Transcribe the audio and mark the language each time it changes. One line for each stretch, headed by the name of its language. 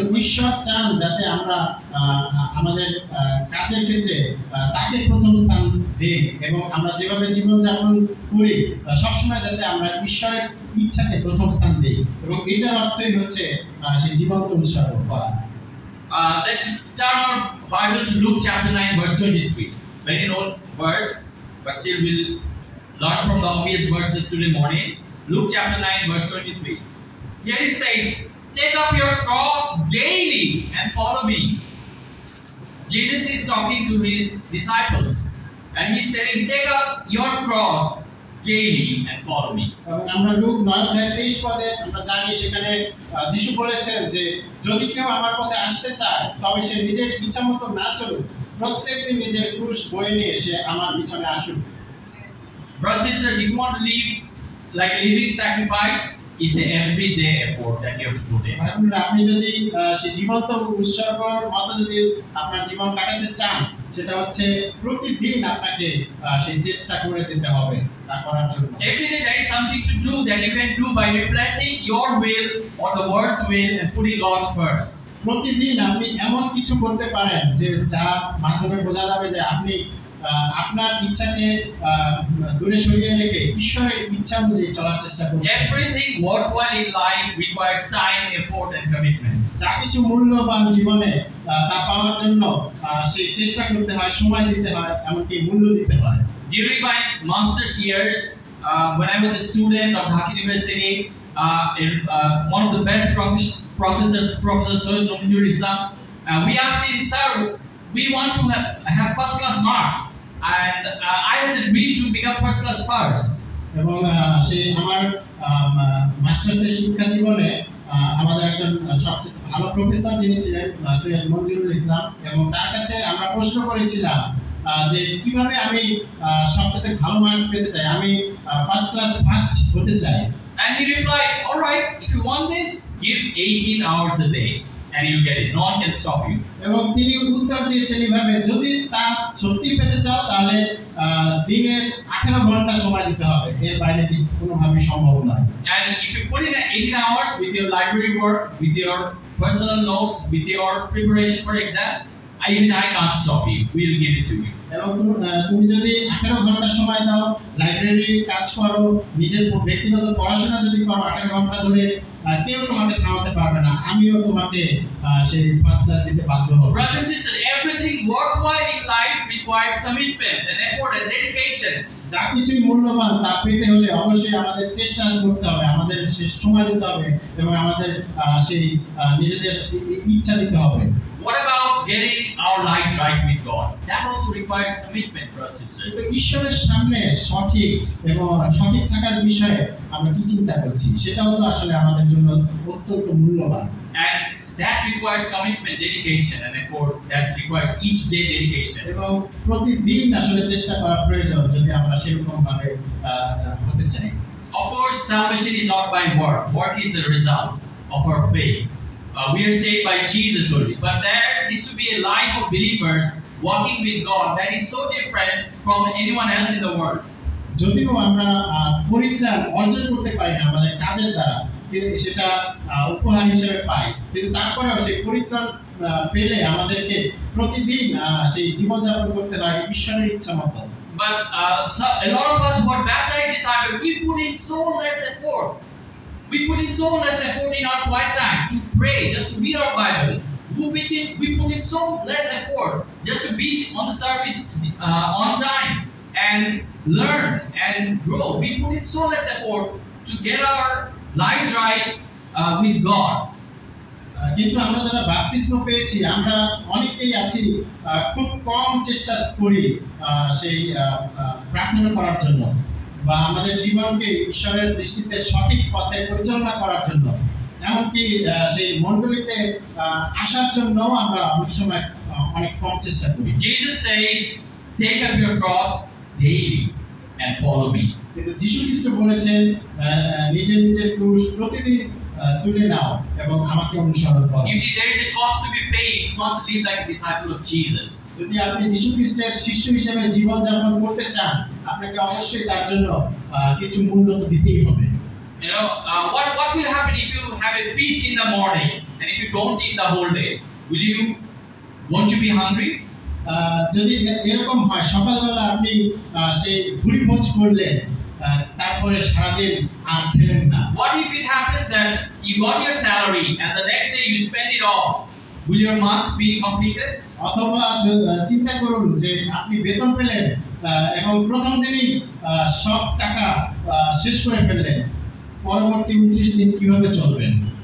Bangla: কিন্তু ঈশ্বর চান যাতে আমরা আমাদের কাজের ক্ষেত্রে তাকে প্রথম স্থান দেই এবং আমরা যেভাবে জীবনযাপন করি সবসময় যাতে আমরা ঈশ্বরের ইচ্ছাকে প্রথম স্থান দেই, এবং এটার অর্থই হচ্ছে সেই জীবন্ত উৎসর্গ করা।
English: Let's turn our Bible to Luke chapter 9 verse 23. Very known verse, but still we'll learn from the obvious verses today morning. Luke chapter 9 verse 23. Here it says, "Take up your cross daily and follow me." Jesus is talking to his disciples, and he's telling, "Take up your cross daily and follow me."
Bangla: এবং আমরা look 9:23 পদে আমরা জানি সেখানে যিশু বলেছেন যে যদি কেউ আমার পথে আসতে চায় তবে সে নিজের ইচ্ছামতো না চলুক, প্রত্যেকদিন নিজের ক্রুশ বয়ে নিয়ে এসে আমার পিছনে আসুক।
English: Brothers and sisters, if you want to live like a living sacrifice, it's an everyday effort that you have to put in.
Bangla: আপনি যদি সেই জীবন্ত উৎসর্গর মতো যদি আপনার জীবন কাটাতে চান, সেটা হচ্ছে প্রতিদিন আপনাকে সেই চেষ্টা করে যেতে হবে তা করার জন্য।
English: Every day there is something to do that you can do by replacing your will or the world's will and putting God's first.
Bangla: প্রতিদিন আপনি এমন কিছু করতে পারেন যে যা মাধ্যমে বোঝা যাবে যে আপনি আপনার ইচ্ছাকে দূরে সরিয়ে রেখে ঈশ্বরের ইচ্ছা অনুযায়ী চলার চেষ্টা করছেন।
English: Everything worthwhile in life requires time, effort and commitment.
Bangla: যা কিছু মূল্যবান জীবনে তা পাওয়ার জন্য সেই চেষ্টা করতে হয়, সময় দিতে হয়, এমনকি মূল্য দিতে হয়।
English: During my master's years, when I was a student of Dhaka University, one of the best professors, Professor Sohail Nomjur Islam, we asked him, "Sir, we want to have first class marks, and I had the dream to become first class first."
Bangla: এবং সে আমার মাস্টার্সের শিক্ষা জীবনে আমাদের একজন সবচেয়ে ভালো professor যিনি ছিলেন সৈয়দ মঞ্জুরুল ইসলাম, এবং তার কাছে আমরা প্রশ্ন করেছিলাম যে কিভাবে আমি সবচেয়ে ভালো মার্কস পেতে চাই, আমি ফার্স্ট ক্লাস ফার্স্ট হতে চাই।
English: And he replied, "All right, if you want this, give 18 hours a day and you'll get it. No one can stop you."
Bangla: এবং তিনি উত্তর দিয়েছেন এইভাবে, যদি তা সত্যি পেতে চাও তাহলে দিনে 18 ঘন্টা সময় দিতে হবে, এর বাইরে কোনোভাবেই সম্ভব নয়।
English: And if you put in 18 hours with your library work, with your personal notes, with your preparation for exam, even I can't stop you. We'll give it to you.
Bangla: এবং তুমি যদি 18 ঘন্টা সময় দাও, লাইব্রেরির কাজ করো, নিজের ব্যক্তিগত পড়াশোনা যদি করো 18 ঘন্টা ধরে, কেউ তোমাকে থামাতে পারবে না, আমিও তোমাকে সেই ফার্স্ট ক্লাস দিতে বাধ্য হব।
English: Brothers and sisters, everything worthwhile in life requires commitment and effort and dedication.
Bangla: যা কিছুই মূল্যবান তা পেতে হলে অবশ্যই আমাদের চেষ্টা করতে হবে, আমাদের সেই সময় দিতে হবে এবং আমাদের সেই নিজেদের ইচ্ছা দিতে হবে।
English: What about getting our lives right with God? That also requires commitment, brothers and sisters.
Bangla: ঈশ্বরের সামনে সঠিক এবং সঠিক থাকার বিষয়ে আমরা কি চিন্তা করছি, সেটাও তো আসলে আমাদের জন্য অত্যন্ত মূল্যবান।
English: And that requires commitment, dedication and effort. That requires each day dedication.
Bangla: এবং প্রতিদিন আসলে চেষ্টা করা প্রয়োজন যদি আমরা সেরকম ভাবে হতে চাই।
English: Of course, salvation is not by work. Work is the result of our faith. We are saved by Jesus only. But there needs to be a life of believers walking with God that is so different from anyone else in the world.
Bangla: যদিও আমরা পরিত্রাণ অর্জন করতে পারি না আমাদের কাজের দ্বারা, সেটা উপহার হিসেবে পাই, কিন্তু তারপরেও সেই পরিত্রাণ পেলে আমাদেরকে প্রতিদিন সেই জীবনযাপন করতে হয় ঈশ্বরের ইচ্ছা মতো।
English: But a lot of us who are baptized disciples, we put in so less effort. We put in so less effort in our quiet time to pray, just to read our Bible. We put in so less effort just to be on the service on time and learn and grow. We put in so less effort to get our lives right with God.
Bangla: কিন্তু আমরা যারা বাপ্তিস্ম পেয়েছি আমরা অনেকেই আছি খুব কম চেষ্টা করি সেই প্রার্থনা করার জন্য বা আমাদের জীবনকে ঈশ্বরের দৃষ্টিতে সঠিক পথে পরিচালনা করার জন্য। এমনকি সেই মণ্ডলীতে আসার জন্য আমরা অনেক সময় অনেক কম চেষ্টা করি।
English: Jesus says, take up your cross daily and follow me.
Bangla: কিন্তু যীশু খ্রিস্ট বলেছেন নিজের নিজের ক্রুশ প্রতিদিন তুলে নাও এবং আমাকে অনুসরণ করো।
English: You see, there is a cost to be paid if you want to live like a disciple of Jesus.
Bangla: যদি আপনি যীশু খ্রিস্টের শিষ্য হিসেবে জীবন যাপন করতে চান, আপনাকে অবশ্যই তার জন্য কিছু মূল্য তো দিতেই হবে।
English: You know, what will happen if you have a feast in the morning and if you don't eat the whole day? Won't you be hungry?
Bangla: যদি এরকম হয়, সকালবেলা আপনি সেই ভুরি ভোজ করলেন, তারপরে সারাদিন আর খেলেন না।
English: What if it happens that you got your salary and the next day you spend it all? Will your month be completed?
Bangla: অথবা চিন্তা করুন যে আপনি বেতন পেলেন এবং প্রথম দিনই সব টাকা শেষ করে ফেললেন, পরবর্তী 29 দিন কিভাবে চলবেন?